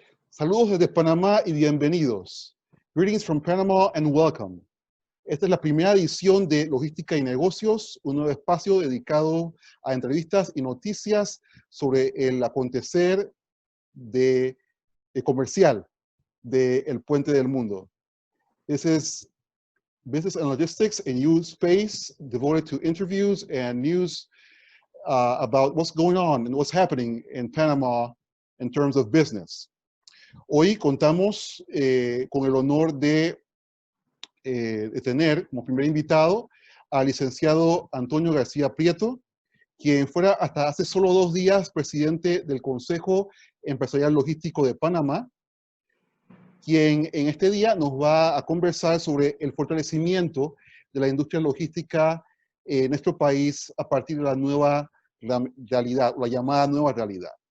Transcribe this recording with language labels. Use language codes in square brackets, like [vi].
[es] Saludos desde Panamá y bienvenidos. [en] Greetings from Panama and welcome. [es] Esta es la primera edición de Logística y Negocios, un nuevo espacio dedicado a entrevistas y noticias sobre el acontecer comercial del Puente del Mundo. [en] This is Business and Logistics, a new space devoted to interviews and news about what's going on and what's happening in Panama in terms of business. [es] Hoy contamos con el honor de tener como primer invitado al licenciado Antonio García Prieto, quien fuera hasta hace solo 2 días presidente del Consejo Empresarial Logístico de Panamá, quien en este día nos va a conversar sobre el fortalecimiento de la industria logística en nuestro país a partir de la nueva realidad, la llamada nueva realidad.